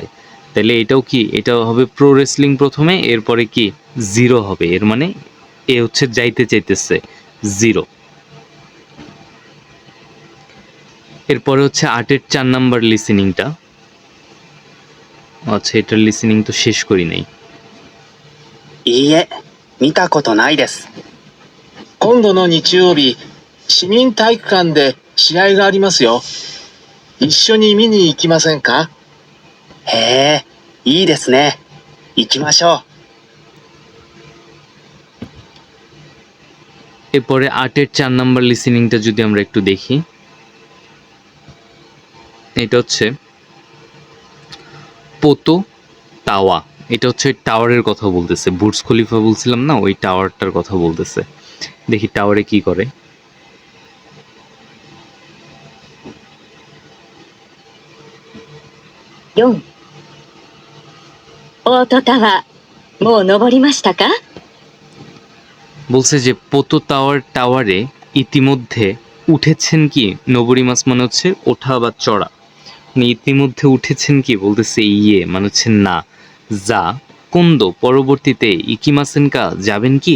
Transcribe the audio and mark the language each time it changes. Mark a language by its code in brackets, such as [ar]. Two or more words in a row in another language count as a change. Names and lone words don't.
[bn] তাহলে এটাও কি, এটাও হবে [en] pro wrestling [bn] প্রথমে, এরপরে কি 0 হবে, এর মানে এ হচ্ছে যাইতে চাইতেছে 0। এরপরে হচ্ছে 8-এর 4 নাম্বার লিসেনিংটা। আচ্ছা, এটার লিসেনিং তো শেষ করি নাই। [ja] いいえ、見たことないです。今度の日曜日、市民体育館で試合がありますよ。一緒に見に行きませんか？へえ、いいですね。行きましょう。 [bn] এরপরে 8-এর 4 নাম্বার লিসেনিংটা যদি আমরা একটু দেখি, এটা হচ্ছে পোতো তাওয়া, এটা হচ্ছে টাওয়ারের কথা বলতেছে, বুর্জ খলিফা বলছিলাম না, ওই টাওয়ারটার কথা বলতেছে। দেখি টাওয়ারে কি করে। [ja] 4、オートタワー、もう登りましたか？ [bn] বলছে যে পোতো টাওয়ারে ইতিমধ্যে উঠেছেন কি, নবরিমাস মানে হচ্ছে ওঠা বা চড়া, মানে ইতিমধ্যে উঠেছেন কি, বলতেছে ইয়ে মানে হচ্ছে না, যা, কোন্দো পরবর্তীতে, ইকিমাসেনকা যাবেন কি।